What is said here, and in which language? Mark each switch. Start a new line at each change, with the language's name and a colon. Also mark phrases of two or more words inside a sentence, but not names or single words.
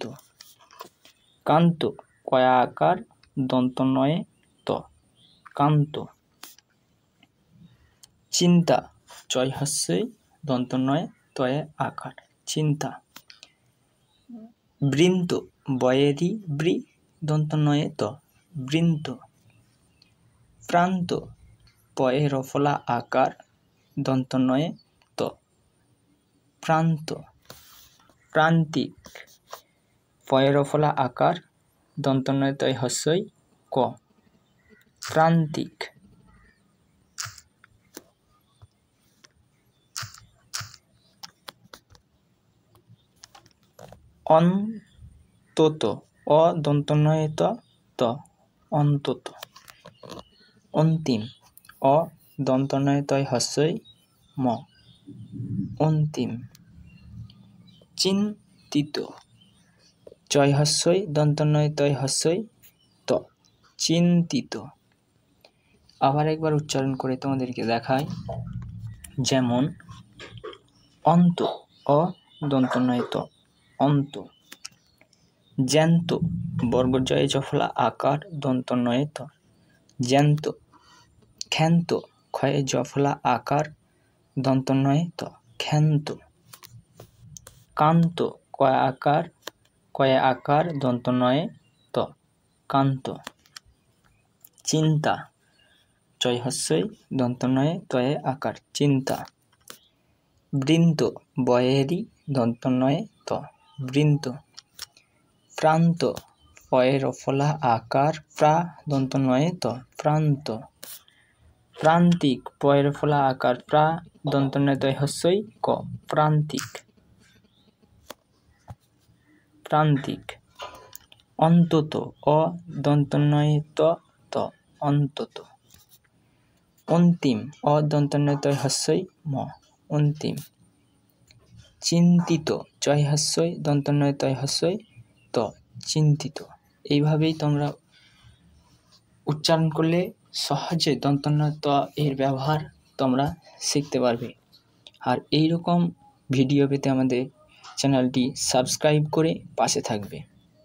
Bangla: কান্ত, কয়া আকার, দন্তন্বয়ে ত, কান্ত। চিন্তা, চয় হস্যই দন্তন্বয়ে তয়ে আকার, চিন্তা। বৃন্ত, বয়েরি বৃ দন্তন্বয়ে ত, বৃন্ত। প্রান্ত, পয়ে রফলা আকার, দন্তন্বয়ে ত, প্রান্ত। প্রান্তিক, পয়ে রফলা আকার, দন্তন্বয়ে তয় হস্যই ক, প্রান্তিক। অন্তত, অ দন্তন্বয়ে ত, অন্তত। অন্তিম, অ দন্তন্বয়ে তয় হস্যই ম, অন্তিম। চিন্তিত, চয় হস্যই দন্তন্বয়ে তয় হস্যই ত, চিন্তিত। আবার একবার উচ্চারণ করে তোমাদেরকে দেখাই, যেমন অন্ত, অ দন্তন্বয়ে ত, অন্ত। জ্যান্ত, বর্গজয়ে জ ফলা আকার, দন্তন্বয়ে ত, জ্যান্ত। ক্ষান্ত, ক্ষয়ে জ ফলা আকার, দন্তন্বয়ে ত, ক্ষান্ত। কান্ত, কয়ে আকার, দন্তন্বয়ে ত, কান্ত। চিন্তা, চয় হস্যই দন্তন্বয়ে তয়ে আকার, চিন্তা। বৃন্ত, বয়েরি দন্তন্বয়ে ত, বৃন্ত। প্রান্ত, পয়ে রফলা আকার, প্রা দন্তন্বয়ে ত, প্রান্ত। প্রান্তিক, পয়ে রফলা আকার, প্রা দন্তন্বয়ে তয় হস্যই ক, প্রান্তিক, প্রান্তিক। অন্তত, অ দন্তন্বয়ে ত, অন্তত। অন্তিম, অ দন্তন্বয়ে তয় হস্যই ম, অন্তিম। চিন্তিত, চয় হস্যই দন্তন্বয়ে তয় হস্যই ত, চিন্তিত। এইভাবেই তোমরা উচ্চারণ করলে সহজে দন্তন্বয় ত এর ব্যবহার তোমরা শিখতে পারবে। আর এইরকম ভিডিও পেতে আমাদের চ্যানেলটি সাবস্ক্রাইব করে পাশে থাকবে।